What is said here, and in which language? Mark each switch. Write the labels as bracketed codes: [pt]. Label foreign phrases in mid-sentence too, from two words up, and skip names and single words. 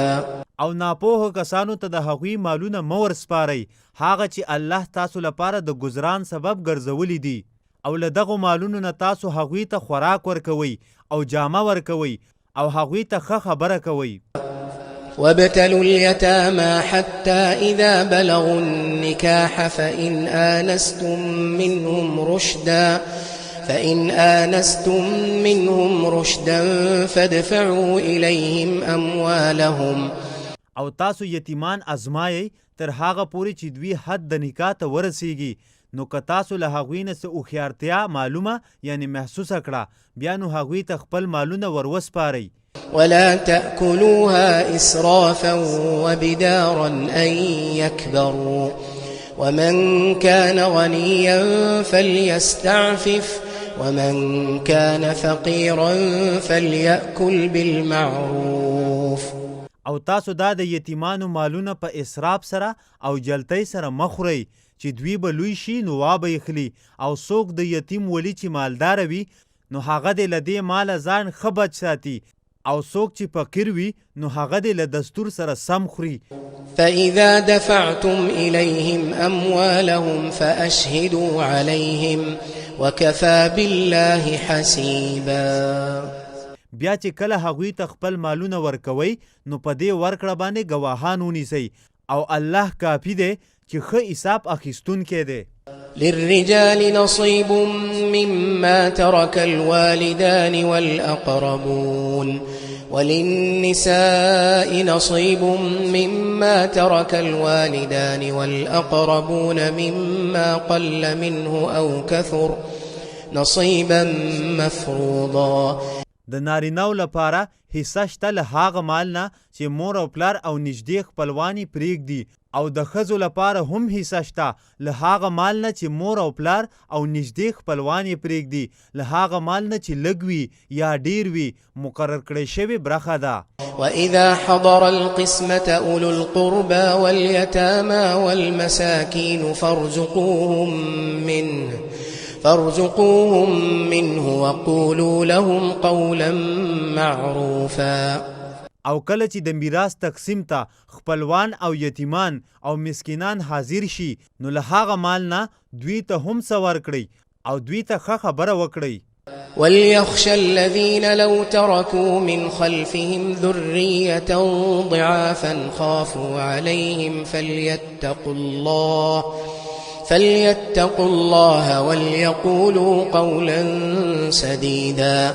[ps] او ناپوهه کسانو ته د هغوی مالونه مه ورسپارئ هغه چې الله تاسو لپاره د گزران سبب ګرځولی دي او له دغو مالونو نه تاسو هغوی ته خوراک ورکوئ او جامه ورکوئ او هغوی ته ښه خبره کوئ. [ar] وابتلوا اليتامى حتى إذا بلغوا النكاح فإن آنستم منهم رشدا فادفعوا إليهم أموالهم. [ps] او تاسو یتیمان ازمایئ تر هغه پورې چې دوی حد د نکاح ته ورسیږي. نو که تاسو له هغوی نه څه هوښیارتیا معلومه یعنې محسوسه کړه بیا نو هغوی ته خپل مالونه وروسپارئ. [ar] ولا تأكلوها إسرافا وبدارا أن يكبروا ومن كان غنيا فليستعفف ومن كان فقيرا فليأكل بالمعروف. [ps] او تاسو دا د یتیمانو مالونه په اسراف سره او جلتۍ سره مخورئ چې دوی به لوی شي نو وابه یې خلي او څوک د یتیم ولی چې مالداره وي نو هغه دې له دې ماله ځان ښه بچ ساتي او څوک چې فقیر وي نو هغه دې له دستور سره سم خوري. [ar] فإذا دفعتم إليهم أموالهم فأشهدوا عليهم وكفى بالله حسيبا. [ps] بیا چې کله هغوی ته خپل مالونه ورکوئ نو په دې ورکړه باندې ګواهان ونیسئ او الله کافي دی چې ښه حساب اخیستونکی دی. [ar] للرجال نصيب مما ترك الوالدان والأقربون وللنساء نصيب مما ترك الوالدان والأقربون مما قل منه أو كثر نصيبا مفروضا. [ps] د نارینه‌و لپاره حصه شته له هغه مال نه چې مور او پلار او نږدې خپلوان یې پرېږدي، او د ښځو لپاره هم حصه شته له هغه مال نه چې مور او پلار او نږدې خپلوان یې پرېږدي، له هغه مال نه چې لږ وي یا ډېر وي، مقرر کړی شوې برخه ده. [ar] وإذا حضر القسمة أولو القربى واليتامى والمساكين فارزقوهم منه وقولوا لهم قولا معروفا. [ps] او کله چې د میراث تقسیم ته خپلوان او یتیمان او مسکینان حاضر شي، نو له هغه مال نه دوی ته هم څه ورکړئ او دوی ته ښه خبره وکړئ. [ar] وليخشى الذين لو تركوا من خلفهم ذرية ضعافا خافوا عليهم فليتقوا الله وليقولوا قولا سديدا.